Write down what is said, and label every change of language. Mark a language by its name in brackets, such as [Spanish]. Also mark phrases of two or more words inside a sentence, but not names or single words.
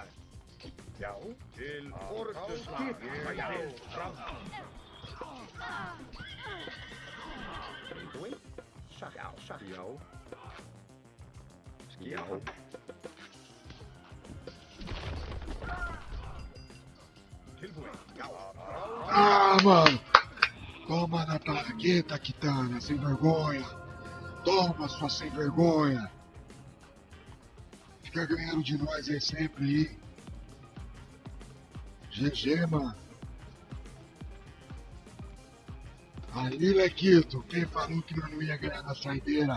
[Icelandic] Já, til orustuslag. Vætið fram. Tilbúin? Satt, já, satt. Já. Já. Tilbúin. Já. [Portuguese] Ah, mano! Toma na tarraqueta, Kitana, sem vergonha! Toma, sua sem vergonha! Fica ganhando de nós aí sempre aí. GG, mano. Ali, Lequito, quem falou que nós não ia ganhar na saideira?